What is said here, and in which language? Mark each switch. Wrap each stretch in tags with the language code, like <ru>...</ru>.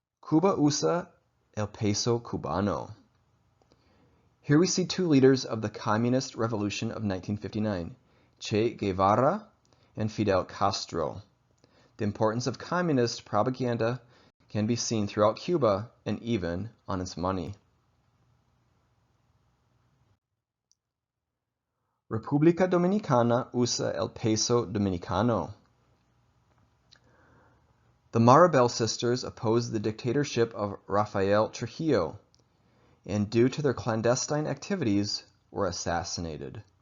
<es>Cuba usa el peso cubano.</es> <en>Here we see 2 leaders of the Communist Revolution of 1959, Che Guevara and Fidel Castro. The importance of communist propaganda can be seen throughout Cuba and even on its money.</en> <es>República Dominicana usa el peso dominicano.</es> <en>The Maribel sisters opposed the dictatorship of Rafael Trujillo, and due to their clandestine activities, were assassinated.</en>